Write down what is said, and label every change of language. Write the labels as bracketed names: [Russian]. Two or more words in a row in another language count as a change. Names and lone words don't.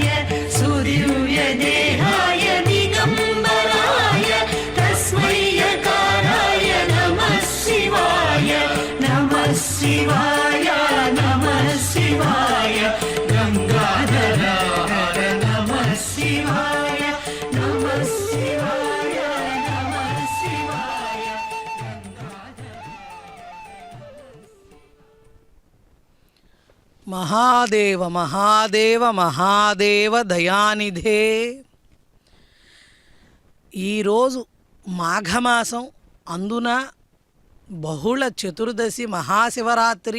[Sanskrit] सुदिव्यदेहाय दिगम्बराय तस्मै यकाराय नमः शिवाय नमः शिवाय नमः शिवाय गंगाधर हर नमः शिवाय नमः शिवाय नमः शिवाय మహాదేవ మహాదేవ మహాదేవ దయానిధే. [Telugu] ఈరోజు మాఘమాసం, అందున బహుళ చతుర్దశి మహాశివరాత్రి.